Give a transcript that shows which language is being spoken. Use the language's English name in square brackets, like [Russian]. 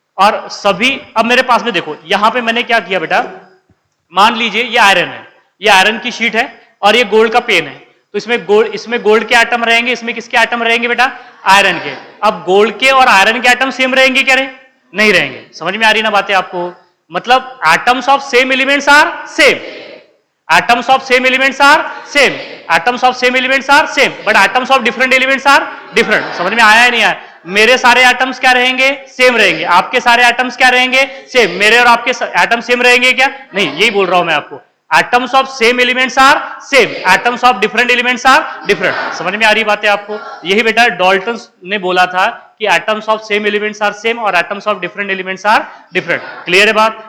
[Hindi] और सभी, अब मेरे पास में देखो, यहां पे मैंने क्या किया बेटा, मान लीजिए ये आयरन है, ये आयरन की शीट है और ये गोल्ड का पेन है। तो इसमें गोल्ड के एटम रहेंगे, इसमें किसके एटम रहेंगे बेटा? आयरन के। अब गोल्ड के और आयरन के एटम सेम रहेंगे क्या? नहीं रहेंगे। समझ में आ रही ना बातें आपको? [English] मतलब atoms of same elements are same, atoms of same elements are same, atoms of same elements are same, but atoms of different elements are different। [Hindi] समझ में आया है नहीं आया? मेरे सारे एटम्स क्या रहेंगे? सेम रहेंगे। आपके सारे एटम्स क्या रहेंगे? सेम। मेरे और आपके एटम सेम रहेंगे क्या? नहीं। यही बोल रहा हूं मैं आपको। [English] Atoms of same elements are same, atoms of different elements are different. [Hindi] समझ में आ रही बात है आपको? यही बेटा डाल्टन ने बोला था कि atoms of same elements are same और atoms of different elements are different. Clear है बात?